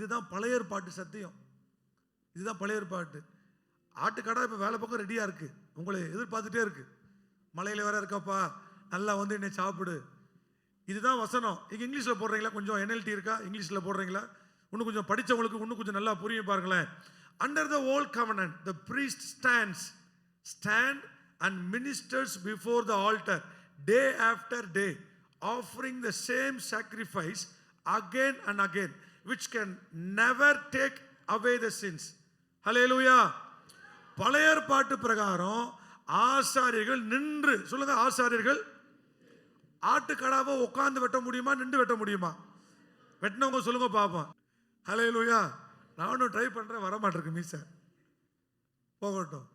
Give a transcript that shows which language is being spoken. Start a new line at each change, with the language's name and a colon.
Tamil: இதுதான் பழைய ஏற்பாட்டு சத்தியம். இதுதான் பழைய ஏற்பாட்டு. ஆட்டுக்கடா இப்போ வேலை பக்கம் ரெடியா இருக்கு, உங்களை எதிர்பார்த்துட்டே இருக்கு. மலையில வேற இருக்காப்பா, நல்லா வந்து என்னை சாப்பிடு. இதுதான் வசனம். இங்க இங்கிலீஷ்ல போடுறீங்களா? கொஞ்சம் NLT இருக்கா? இங்கிலீஷ்ல போடுறீங்களா? இன்னும் கொஞ்சம் படிச்சவங்களுக்கு இன்னும் கொஞ்சம் நல்லா புரியும் பாருங்களேன்.
English: Under the old covenant, the priest stand and ministers before the altar day after day, offering the same sacrifice again and again, which can never take away the sins. Hallelujah.
Tamil: பழைய ஏற்பாட்டு பிரகாரம் ஆசாரியர்கள் நின்று சொல்லுங்க. ஆசாரியர்கள் ஆட்டுக்கடாவை உட்கார்ந்து வெட்ட முடியுமா, நின்று வெட்ட முடியுமா? வெட்டினவங்க சொல்லுங்க பாப்போம். ஹல்லேலூயா. நானும் ட்ரை பண்றேன், வர மாட்டேருக்கு மீச. போகட்டும்.